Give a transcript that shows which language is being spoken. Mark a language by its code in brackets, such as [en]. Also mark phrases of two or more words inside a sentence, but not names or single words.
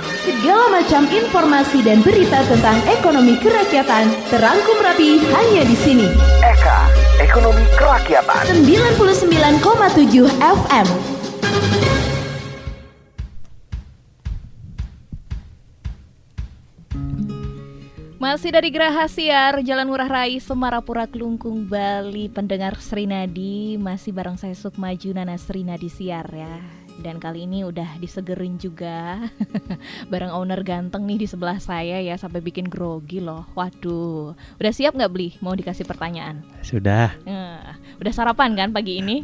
[id] Segala macam informasi dan berita tentang ekonomi kerakyatan terangkum rapi hanya di sini. Eka, Ekonomi Kerakyatan. 99,7 FM. Masih dari Geraha Siar, Jalan Ngurah Rai, Semarapura, Kelungkung, Bali. Pendengar Serinadi, masih bareng saya Sukma Junana Serinadi Siar ya. Dan kali ini udah disegerin juga bareng owner ganteng nih di sebelah saya ya, sampai bikin grogi loh. Waduh, udah siap nggak Bli? Mau dikasih pertanyaan? Sudah. Udah sarapan kan pagi ini?